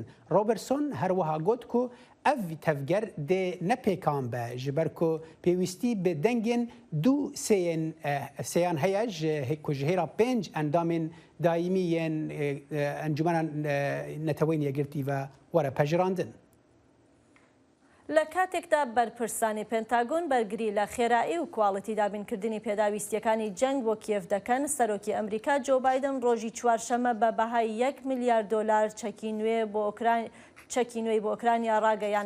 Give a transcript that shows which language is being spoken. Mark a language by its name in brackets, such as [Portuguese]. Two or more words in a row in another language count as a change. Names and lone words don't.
[Kurdish] Robertson her wiha got ku ev tevger dê nepêkan be ji ber ku pêwîstî bi dengên du sêyan heye ku ji hêra 5 endamên daîmî yên encûmena neteweyên yekgirtî ve were pejirandin. [Central Kurdish] لە کاتێکدا بەرپرسانی پێنتاگۆن بەرگری لە خێرایی و کواڵەتی دابینکردنی پێداویستیەکانی جەنگ بۆ کیێف دەکەن، سەرۆکی ئەمریکا جۆ بایدن ڕۆژی چوارشەمە بە بەهای 1 میلیارد دۆلار چەکی نوێی بۆ ئۆکرانیا ڕاگەیان.